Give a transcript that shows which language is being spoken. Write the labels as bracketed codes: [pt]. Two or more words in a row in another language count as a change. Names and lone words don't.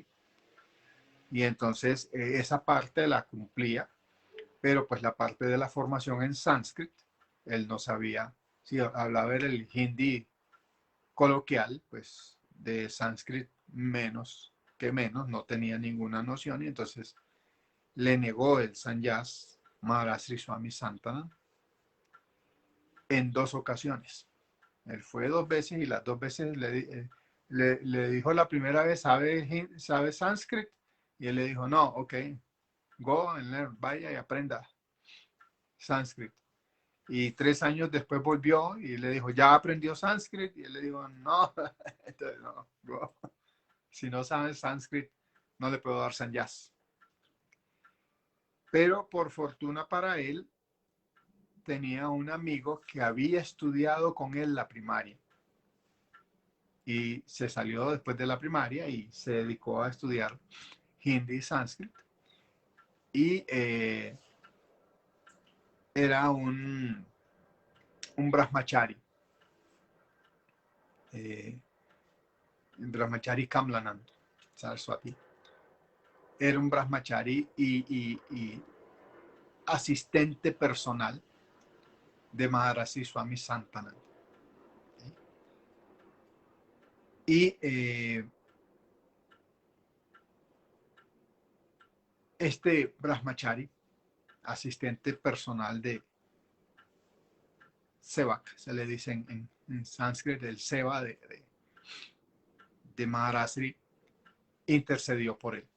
[es] Y entonces esa parte la cumplía, pero pues la parte de la formación en sánscrito, él no sabía, si hablaba el hindi coloquial, pues de sánscrito menos que menos, no tenía ninguna noción y entonces le negó el sannyas Maharaj Sri Swami Santana en dos ocasiones. Él fue dos veces y las dos veces le dijo la primera vez, ¿sabe sánscrito? Y él le dijo, no, [en] ok, go and learn, [es] vaya y aprenda sánscrito. Y 3 años después volvió y le dijo, ¿ya aprendió sánscrito? Y él le dijo, no, entonces, no, go. Si no sabes sánscrito, no le puedo dar sannyas. Pero por fortuna para él, tenía un amigo que había estudiado con él la primaria y se salió después de la primaria y se dedicó a estudiar hindi y sánscrito. Y era un brahmachari, eh, brahmachari Kamlanand Saraswati. Era un brahmachari y asistente personal de Maharaji Swami Santananda. Y este brahmachari, asistente personal de Sevak, se le dice en sánscrito el Seva de Maharashri, intercedió por él.